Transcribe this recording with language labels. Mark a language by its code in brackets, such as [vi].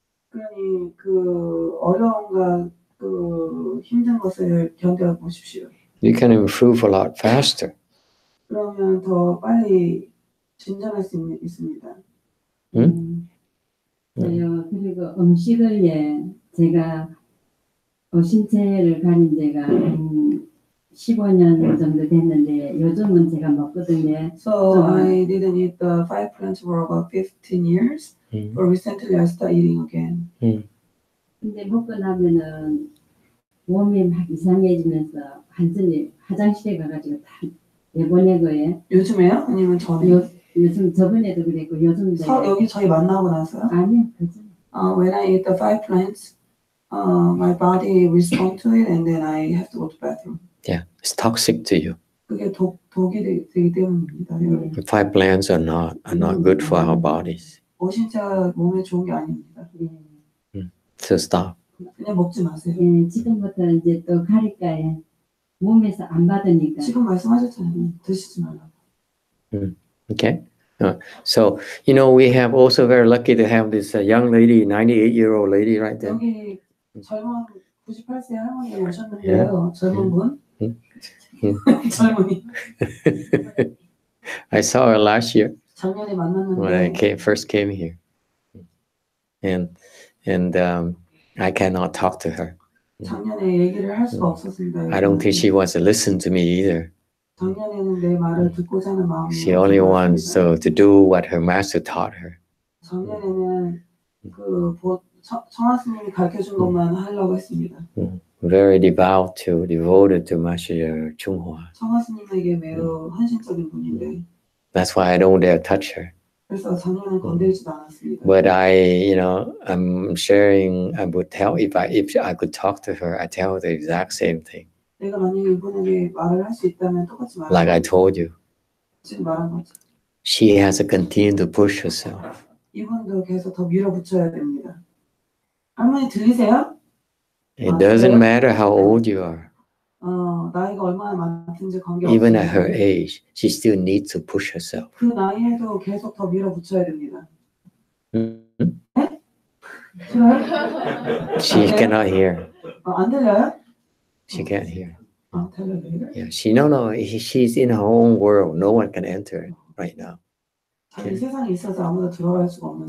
[ko] 그러니 그 어려움과 그 힘든 것을 견뎌 보십시오. [en] you can improve a lot faster. [ko] 그러면 더 빨리 진전할 수 있습니다. 그리고 음식을 제가 신체를 가진 지가 15년 정도 됐는데 요즘은 제가 먹거든요. [en] So I didn't eat the 5 plants for about 15 years, but recently I started eating again. [ko] 근데 먹고 나면은 몸이 막 이상해지면서 완전히 화장실에 가가지고 다 내보내고요. 요즘에요? 아니면 전에요? 요즘 저번에도 그랬고 요즘도. 여기 저희 만나고 나서요? 아니요. [en] When I eat the 5 plants, my body responds to it, and then I have to go to the bathroom. Yeah, it's toxic to you. [ko] 그게 독이 되기 때문입니다. [en] The 5 plants are not good for our bodies. [ko] 신체가 몸에 좋은 게 아닙니다. [en] So stop. [ko] 그냥 먹지 마세요. 지금부터 이제 또 가릴까요? 몸에서 안 받으니까. 지금 말씀하셨잖아요. 드시지 말라고. [en] Okay. So we have also very lucky to have this young lady, 98-year-old lady right there. [ko] 여기 젊은 98세 할머니가 오셨는데요. 젊은 분. 젊은이. [en] I saw her last year [ko] 작년에 [en] when I [ko] 만났는데 [en] first came here, and I cannot talk to her. [ko] 작년에 얘기를 할 수가 없었습니다. [en] I don't think she wants to listen to me either. [ko] 작년에는 내 말을 듣고자 하는 마음이 [en] She only wants to do what her master taught her. [ko] 작년에는 그 청하스님이 가르쳐준 것만 하려고 했습니다. [en] Very devoted to Master YongHua. [ko] 청하스님에게 매우 헌신적인 분인데 [en] That's why I don't dare touch her. 그래서 작년에 건드리지도 않았습니다. But I'm sharing. I would tell if I could talk to her, I tell her the exact same thing. [ko] 내가 만약에 이분에게 말을 할 수 있다면 똑같이 말할 [en] Like I told you, [ko] 지금 말한 거죠. [en] she has to continue to push herself. [ko] 이분도 계속 더 밀어붙여야 됩니다. 할머니 들리세요? [en] It doesn't matter how old you are. [ko] 나이가 얼마나 많든지 [en] Even at her [ko] 관계없이 [en] age, she still needs to push herself. [ko] 그 나이에도 계속 더 밀어붙여야 됩니다. 싫어요? [en] She cannot hear. [ko] 안 들려요? [en] She can't hear. [ko] 들려요? [en] Yeah, she's in her own world. No one can enter right now. [ko] 자기 세상에 있어서 아무도 들어갈 수가 없는